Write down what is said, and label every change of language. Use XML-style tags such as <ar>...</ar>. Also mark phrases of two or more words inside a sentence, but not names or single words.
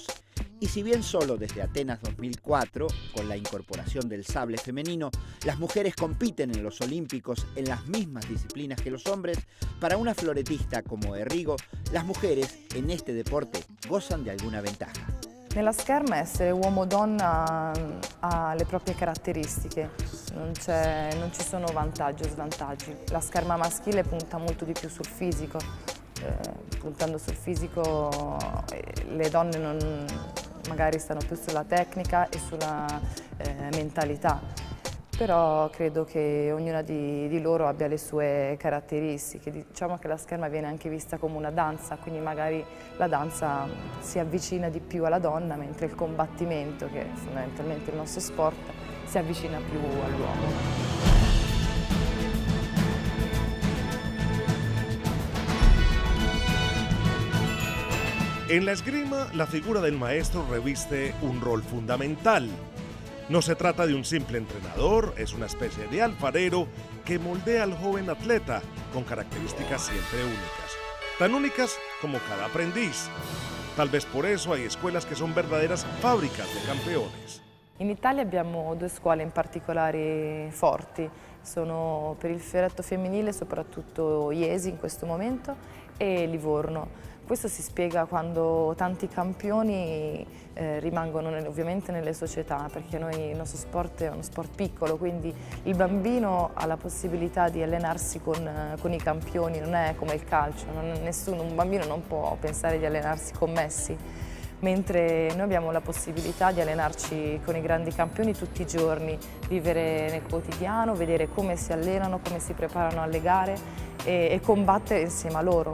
<es>Y si bien solo desde Atenas 2004, con la incorporación del sable femenino, las mujeres compiten en los Olímpicos en las mismas disciplinas que los hombres, para una floretista como Errigo, las mujeres en este deporte gozan de alguna ventaja.</es> <it>Nella scherma essere uomo o donna ha le proprie caratteristiche, non ci sono vantaggi o svantaggi. La scherma maschile punta molto di più sul fisico, puntando sul fisico le donne magari stanno più sulla tecnica e sulla mentalità. Però credo che ognuna di loro abbia le sue caratteristiche. Diciamo che la scherma viene anche vista come una danza, quindi magari la danza si avvicina di più alla donna, mentre il combattimento, che è fondamentalmente il nostro sport, si avvicina più all'uomo.</it> <es>En la esgrima, la figura del maestro reviste un rol fundamental. No se trata de un simple entrenador, es una especie de alfarero que moldea al joven atleta con características siempre únicas, tan únicas como cada aprendiz. Tal vez por eso hay escuelas que son verdaderas fábricas de campeones.</es> <it>In Italia abbiamo 2 scuole in particolare forti, sono per il fioretto femminile soprattutto Iesi in questo momento e Livorno. Questo si spiega quando tanti campioni rimangono ovviamente nelle società, perché il nostro sport è uno sport piccolo, quindi il bambino ha la possibilità di allenarsi con i campioni, non è come il calcio, un bambino non può pensare di allenarsi con Messi, mentre noi abbiamo la possibilità di allenarci con i grandi campioni tutti i giorni, vivere nel quotidiano, vedere come si allenano, come si preparano alle gare e combattere insieme a loro.</it>